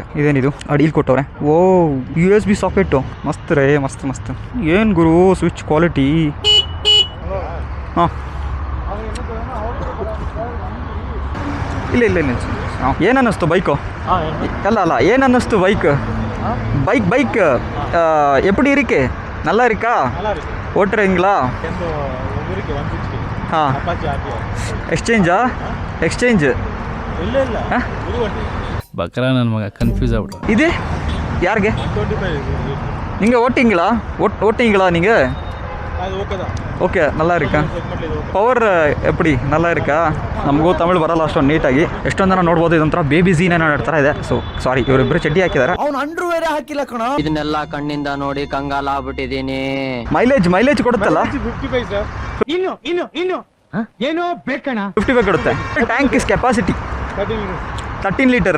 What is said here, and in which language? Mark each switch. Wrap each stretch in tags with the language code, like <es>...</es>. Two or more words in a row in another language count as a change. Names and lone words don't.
<kn>ಇದೇನಿದು ಅಡಿಲ್ ಕೊಟ್ಟವ್ರೆ. ಓ USB ಸಾಕೆಟ್ಟು ಮಸ್ತ್ ರೇ, ಮಸ್ತ್ ಮಸ್ತ್. ಏನು ಗುರು</kn> <en>switch quality.</en> <kn>ಹಾಂ ಇಲ್ಲ ಇಲ್ಲ ಇಲ್ಲ. ಏನು ಅನ್ನಿಸ್ತು ಬೈಕು? ಅಲ್ಲ ಏನು ಅನ್ನಿಸ್ತು ಬೈಕ್</kn> <ta>எப்படி இருக்கு? நல்லா இருக்கா? ஓட்டுறீங்களா? ಹಾಂ.</ta> <kn>ಎಕ್ಸ್ಚೇಂಜ್ ಬಕ್ರ ನನ್ನ ಮಗ ಕನ್ಫ್ಯೂಸ್ ಆಗ್ಬಿಟ್ಟು. ಇದು ಯಾರಿಗೆ?</kn> <ta>நீங்கள் ஓட்டிங்களா நீங்கள்? ಓಕೆ, நல்லா இருக்கா? ಪವರ್ ಎಪ್ಪಡಿ நல்லா இருக்கா?</ta> <kn>ನಮಗೂ ತಮಿಳು ಬರಲ್ಲ ಅಷ್ಟೊಂದು ನೀಟಾಗಿ. ಎಷ್ಟೊಂದು ಜನ ನೋಡ್ಬೋದು ಇದೊಂಥರ ಬೇಬಿ ಝೀನ ಆಡ್ತಾರ ಇದೆ.</kn> <en>so sorry,</en> <kn>ಇವರಿಬ್ಬರು ಚಡ್ಡಿ ಹಾಕಿದ್ದಾರೆ. ಅವ್ನು ಅಂಡ್ರೂ ಬೇರೆ ಹಾಕಿಲ್ಲ ಕಣ. ಇದನ್ನೆಲ್ಲ ಕಣ್ಣಿಂದ ನೋಡಿ ಕಂಗಾಲ ಆಗ್ಬಿಟ್ಟಿದೀನಿ. ಮೈಲೇಜ್ ಕೊಡುತ್ತಲ್ಲ? 55 ಏನೋ ಬೇಕಣ.</kn> <en>55 ಕೊಡುತ್ತೆ. tank is capacity 13 liter.</en>